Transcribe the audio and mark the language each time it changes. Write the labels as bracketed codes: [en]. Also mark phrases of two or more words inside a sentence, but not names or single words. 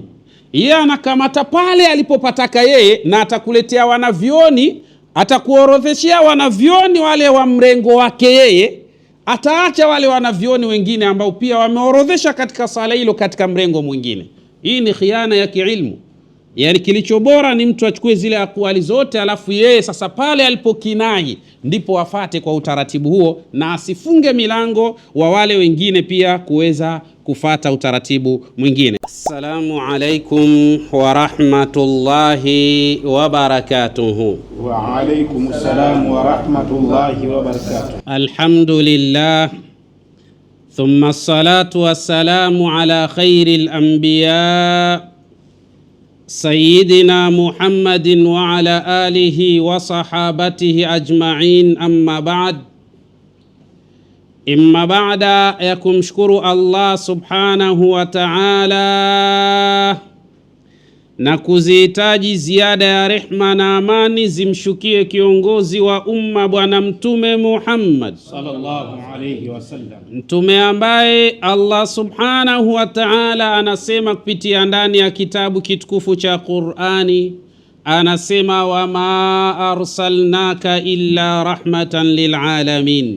[sw] Yeye anakamata pale alipopataka yeye, na atakuletea wanavyoni, atakuorodheshia wanavyoni wale wa mrengo wake yeye, ataacha wale wanavyoni wengine ambao pia wameorodhesha katika sala hilo katika mrengo mwingine. Hii ni khiana ya kiilmu. Yani kilicho bora ni mtu achukue zile akwali zote, alafu yeye sasa pale alipokinai ndipo wafate kwa utaratibu huo, na asifunge milango wa wale wengine pia kuweza kufata utaratibu mwingine. [ar] السلام عليكم ورحمة الله وبركاته. وعليكم السلام ورحمة الله وبركاته. الحمد لله ثم الصلاة والسلام على خير الأنبياء سيدنا محمد وعلى آله وصحابته أجمعين، أما بعد. أما بعد [sw] ya kumshukuru Allah [ar] سبحانه وتعالى [sw] na kuzihitaji ziada ya rehma na amani zimshukie kiongozi wa umma Bwana Mtume Muhammad [ar] صلى الله عليه وسلم, [sw] mtume ambaye Allah [ar] سبحانه وتعالى [sw] anasema kupitia ndani ya kitabu kitukufu cha Qur'ani, anasema [ar] وما أرسلناك إلا رحمة للعالمين.